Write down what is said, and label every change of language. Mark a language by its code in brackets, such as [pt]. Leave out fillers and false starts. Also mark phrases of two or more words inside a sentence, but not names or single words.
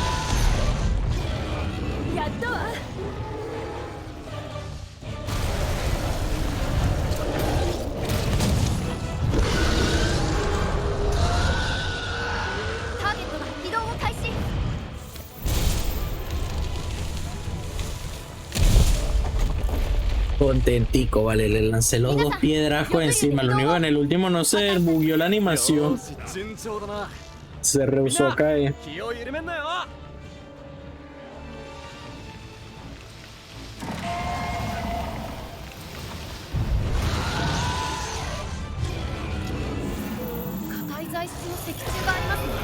[ja] やったわ。ターゲットが移動を開始。 [es] Contentico, vale, le lancé los dos piedrazos encima. Lo único que en el último no se bugueó la animación. [ja] 順調だな。 [es] Se rehusó a caer. [ja] 気を緩めんなよ。硬い材質の石柱がありますね。